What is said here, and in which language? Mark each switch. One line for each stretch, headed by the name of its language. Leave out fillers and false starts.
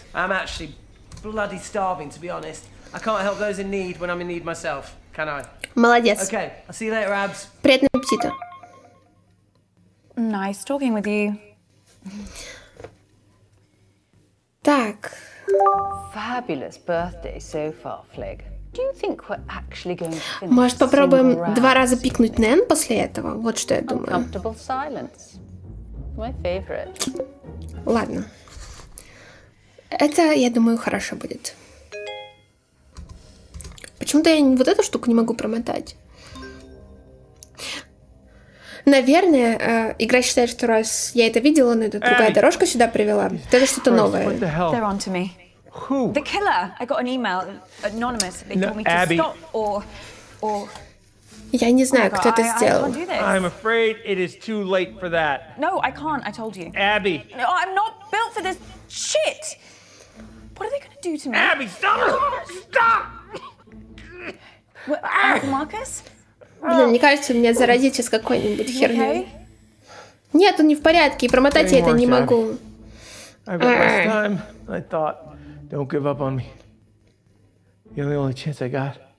English: I'm actually bloody starving, to be honest. I can't help those in need when I'm in need myself, can I?
Russian: Молодец.
English: Okay, I'll see you later, Abs.
Russian: Приятного аппетита.
English: Nice talking with you.
Russian: Так.
English: Fabulous birthday so far, Flig. Do you think we're actually going to finish?
Russian: Может, попробуем 2 раза пикнуть Нэн после этого? Вот что я думаю.
English: Comfortable silence. My favorite.
Russian: Ладно. Это, я думаю, хорошо будет. Почему-то я вот эту штуку не могу промотать. Наверное, игра считает, что раз я это видела, но это другая дорожка сюда привела, то это что-то новое.
English: They're on to me. Who? The killer. I got an email, anonymous. They told me to Abby. stop or.
Russian: Я не знаю, кто это
English: I
Russian: сделал.
English: can't do this. I'm afraid it is too late for that. No, I can't. I told you. Abby. No, I'm not built for this shit. What are they gonna do to me? Abby, stop! Stop! What, Uncle Marcus?
Russian: Блин, мне кажется, меня заразит сейчас какой-нибудь херней. Нет, он не в порядке, и промотать я это не могу.
English: I've got less time. I thought, don't give up on me. You're the only chance I got.